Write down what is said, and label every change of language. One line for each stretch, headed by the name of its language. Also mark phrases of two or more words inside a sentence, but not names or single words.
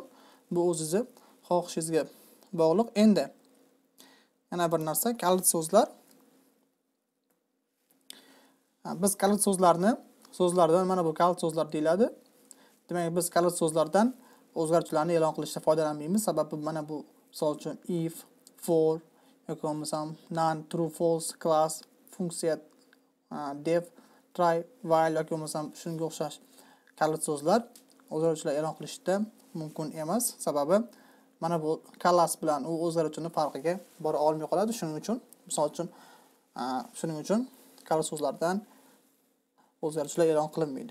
Uzbek: Bu o'zingizga xohishingizga bog'liq. Endi yana bir narsa, kalit so'zlar. Biz kalit so'zlardan mana bu kalit so'zlar deyiladi. Demak, biz kalit so'zlardan o'zgaruvchilarni e'lon qilishda foydalanmaymiz. Sababi mana bu, misol uchun if, for yoki bo'lmasam none, true, false, class, funksiya, def, try, while yoki bo'lmasam shunga o'xshash kalit so'zlar o'zgaruvchilar e'lon qilishda mumkin emas. Sababi mana bu class bilan u o'zgaruvchining farqiga bora olmay qoladi. Shuning uchun kalit so'zlardan o'zgaruvchilar e'lon qilinmaydi.